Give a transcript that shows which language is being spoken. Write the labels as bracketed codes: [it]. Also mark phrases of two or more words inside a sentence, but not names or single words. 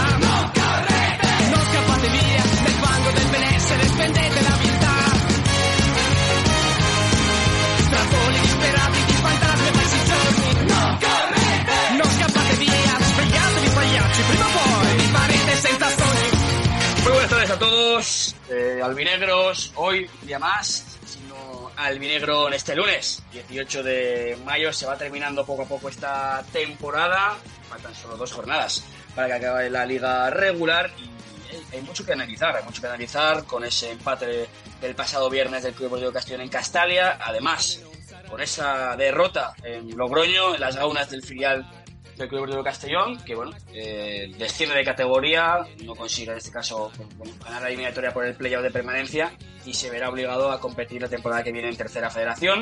[it] Non correte, non scappate via, nel fango del benessere spendete la vita. Trapoli disperati di fantasmi e falsi giorni. Non correte, non scappate via, svegliatevi pagliacci, prima o poi vi farete senza sogni. [es] Muy buenas tardes a todos, albinegros, hoy un día más, sino albinegro en este lunes, 18 de mayo, se va terminando poco a poco esta temporada, faltan solo 2 jornadas para que acabe la liga regular y hay mucho que analizar con ese empate del pasado viernes del Club Deportivo Castellón en Castalia, además con esa derrota en Logroño, en las gaunas del filial del Club Deportivo Castellón, que bueno, desciende de categoría, no consigue en este caso ganar la eliminatoria por el playoff de permanencia y se verá obligado a competir la temporada que viene en Tercera Federación.